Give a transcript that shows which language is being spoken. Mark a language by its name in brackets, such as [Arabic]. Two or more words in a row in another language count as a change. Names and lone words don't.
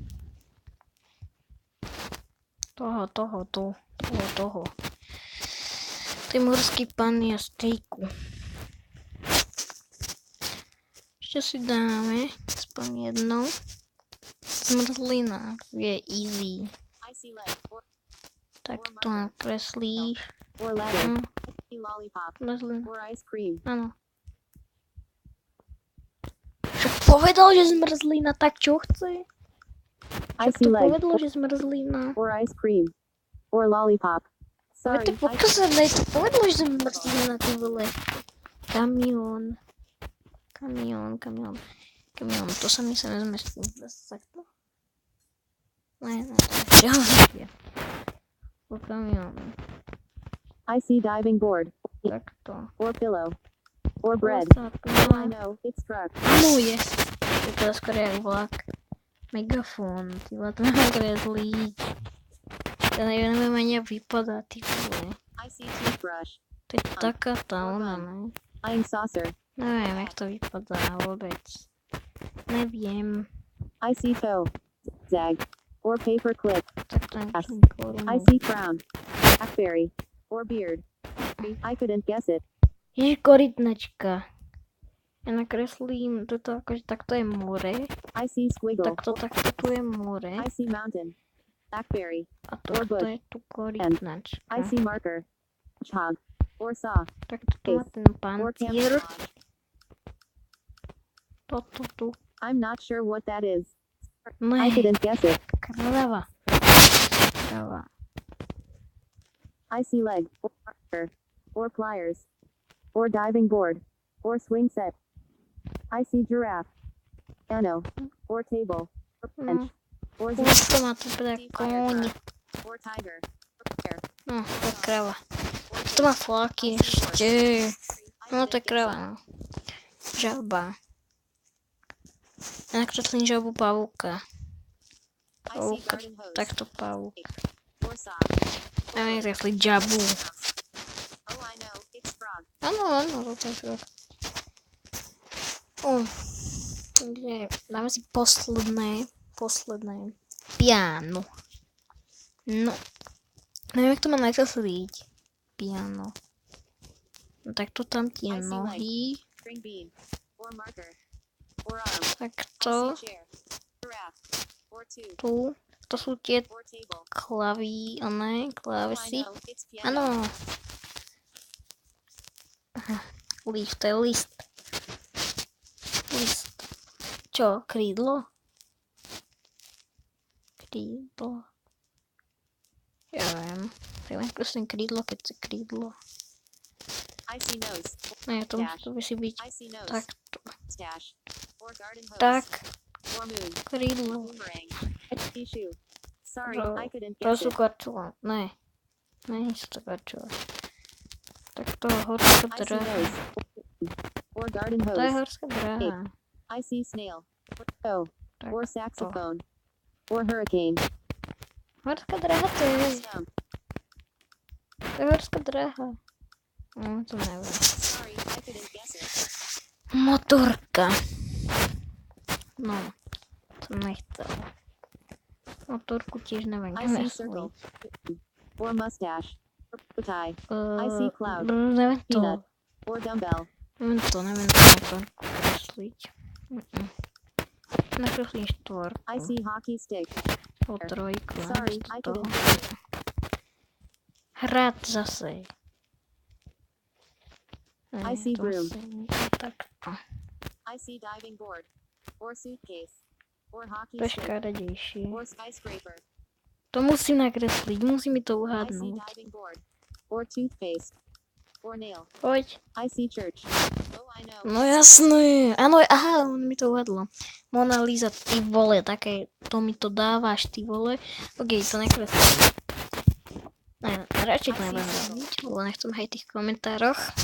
[Slovak] Toho. Tej morský panny a stejku. Ešte si dáme aspoň jedno. Zmrzlina je easy. [English] I see leg. [Slovak] Tak to nakreslíš. [English] Or ladder. I see lollipop. [Slovak] Zmrzlina. [English] Or ice cream. [Slovak] Áno. Však povedal, že zmrzlina, tak čo chce? [English] I [Slovak] Však [English] see [Slovak] to [English] leg. [Slovak] povedal, že zmrzlina. [English] Or ice cream. Or lollipop. Sorry. [Slovak] Veď to pokazali, to povedal, že zmrzlina, ty vole. Kamión, to sa mi sa nezmestí. Takto? Ne, to je ďalšie. O kamión. [English] I see diving board. [Slovak] Takto. [English] Or pillow. Or bread. Oh, I know. It's truck. [Slovak] No je. To je skoro jak vlak. Megafón, ty vole, to mám kresliť. Ja neviem ani jak vypadá, ty vole. [English] I see toothbrush. [Slovak] To je taká tá ona, ne? [English] Flying saucer. [Slovak] Neviem, jak to vypadá vôbec. Neviem. [English] I see toe. Zag. Or paper clip. [Slovak] Tak to musím [English] I see crown. Blackberry. Or beard. I couldn't guess it. [Slovak] Ježiš, korytnačka. Ja nakreslím toto akože takto je more. [English] I see squiggle. [Slovak] Takto tu je more. [English] I see mountain. Blackberry. [Slovak] A toto je tu korytnačka. [English] I see marker. Chog. Or saw. [Slovak] Tak tu má ten [English] Or [Slovak] pancier. [English] camouflage. [Slovak] Toto tu. [English] I'm not sure what that is. [Slovak] Ne, [English] I couldn't guess it. [Slovak] krava. [English] I see leg. Or marker. Or pliers. Or diving board. Or swing set. I see giraffe. Deno. Or table. Or bench. Or [Slovak] Už to má tu teda kóň. [English] Or tiger. Or bear. [Slovak] No, to je krava. To má fláky ešte. No to je krava, no. Žaba. Ja nakreslím žabu pavúka. [English] I see garden hose. [Slovak] Takto pavúk. [English] Or saw. [Slovak] Ja viem kresliť žabu. [English] Oh, I know. It's frog. [Slovak] Áno, toto je frog. Takže dáme si posledné. Piano. No. Neviem, jak to má nakresliť. Piano. No tak to tam tie nohy. [English] String bean. Or marker. Or arm. [Slovak] Takto. [English] I see chair. Giraffe. Or two. [Slovak] Tu. To sú tie [English] Or table. [Slovak] klavesy. [English] Oh, I [Slovak] Klávesy. [English] know. It's piano. [Slovak] Áno. List, to je list. Čo, krídlo? Ja viem. Tak len prosím krídlo, keď chce krídlo. [English] I see nose. [Slovak] Ne, to musí byť [English] I see nose. [Slovak] takto. [English] Stash. Or garden hose. [Slovak] Tak, [English] Or moon. [Slovak] krídlo. [English] Boomerang. I see shoe. Sorry, [Slovak] No, [English] I couldn't [Slovak] To [English] guess [Slovak] sú [English] it. [Slovak] karčula. Ne. Nie sú to karčula. Tak to horská [English] I see [Slovak] dráha. [English] nose. Or garden [Slovak] To je [English] hose. [Slovak] horská dráha. [English] I see snail. Or toe. [Slovak] Tak [English] Or [Slovak] to. [English] saxophone. Or hurricane. [Slovak] Horská dráha to je. [English] Stump. [Slovak] To je horská dráha. No, to neviem. [English] Sorry, I couldn't guess it. [Slovak] Motorka. No, to nechcel. Motorku tiež neviem. [English] I see circle. Or mustache. Or bow tie. I see cloud. [Slovak] Neviem to. [English] Peanut. Or dumbbell. [Slovak] Neviem to motorku kresliť. Nakreslím štvorku. [English] I see hockey stick. [Slovak] O trojku. [English] Sorry, [Slovak] namiesto [English] I [Slovak] toho. [English] couldn't guess it. [Slovak] Hrad zase. [English] I see broom. [Slovak] Takto. [English] I see diving board. Or suitcase. Or hockey [Slovak] To je [English] stick. [Slovak] škaredejšie. [English] Or skyscraper. [Slovak] To musím nakresliť, musí mi to [English] I see [Slovak] uhádnuť. [English] diving board. Or toothpaste. Or nail. [Slovak] Poď. [English] I see church. Oh, I know. [Slovak] No jasné. Áno, aha, on mi to uhadlo. Mona Lisa, ty vole, také, to mi to dávaš, ty vole. Ok, to nekreslím. Ne, radšej to nebudem robiť, lebo nechcem hej tých komentároch.